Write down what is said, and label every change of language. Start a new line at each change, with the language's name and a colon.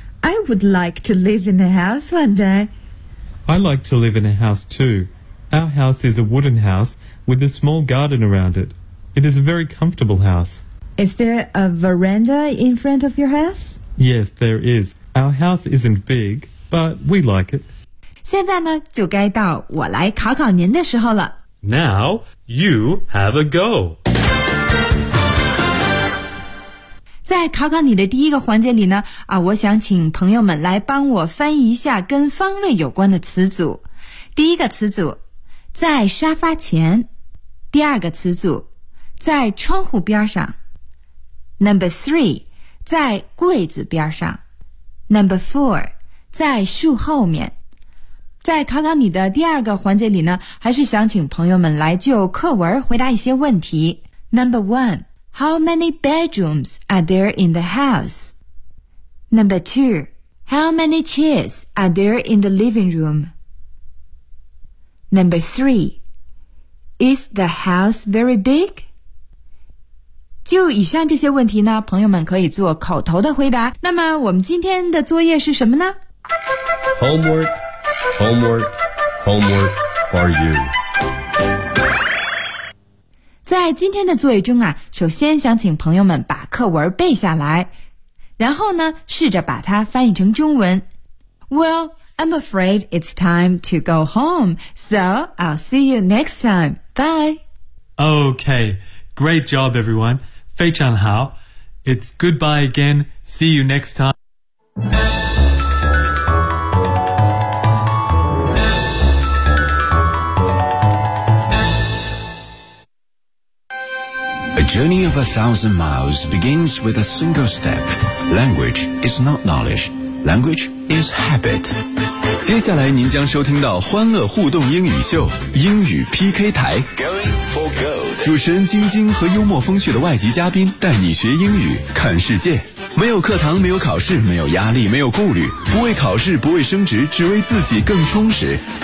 English: I would like to live in a house one day. I like to live in a house, too. Our house is a wooden house with a small garden around it. It is a very comfortable house. Is there a veranda in front of your house? Yes, there is. Our house isn't big, but we like it.
Chinese: 现在呢，就该到我来考考您的时候了。
English: Now, you have a go.
Chinese: 在考考你的第一个环节里呢，啊，我想请朋友们来帮我翻译一下跟方位有关的词组。第一个词组，在沙发前。第二个词组，在窗户边上。
English: Number three,
Chinese: 在柜子边上。
English: Number four,
Chinese: 在树后面。在考考你的第二个环节里呢，还是想请朋友们来就课文回答一些问题。
English: Number one, how many bedrooms are there in the house? Number two, how many chairs are there in the living room? Number three, is the house very big?
Chinese: 就以上这些问题呢，朋友们可以做口头的回答。那么我们今天的作业是什么呢？
English: Homework, homework, homework for you.
Chinese: 在今天的作业中啊，首先想请朋友们把课文背下来，然后呢，试着把它翻译成中文。
English: Well, I'm afraid it's time to go home, so I'll see you next time. Bye. Okay, great job, everyone.
Chinese: 非常好。
English: It's goodbye again. See you next time. A journey of 1,000 miles begins with a single step. Language is not knowledge. Language is habit.
Chinese: 接下来您将收听到欢乐互动英语秀英语 PK 台
English: Going for gold.
Chinese: 主持人晶晶和幽默风趣的外籍嘉宾带你学英语看世界。没有课堂，没有考试，没有压力，没有顾虑，不为考试，不为升职，只为自己更充实。